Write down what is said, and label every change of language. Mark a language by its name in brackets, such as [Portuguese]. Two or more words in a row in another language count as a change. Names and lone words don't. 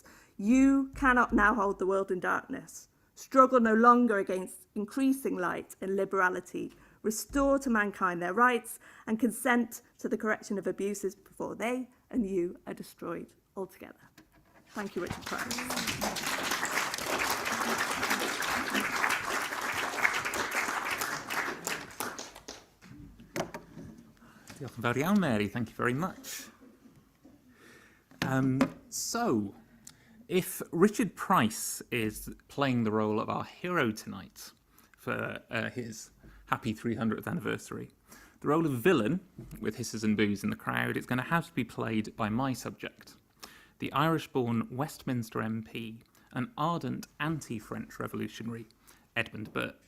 [English] You cannot now hold the world in darkness. Struggle no longer against increasing light and liberality. Restore to mankind their rights and consent to the correction of abuses before they and you are destroyed altogether. Thank you, Richard Price. [Welsh] Diolch yn fawr iawn, Mary. [English] Thank you very much. So, if Richard Price is playing the role of our hero tonight for his happy 300th anniversary, the role of villain, with hisses and boos in the crowd, is going to have to be played by my subject, the Irish-born Westminster MP, an ardent anti-French revolutionary, Edmund Burke.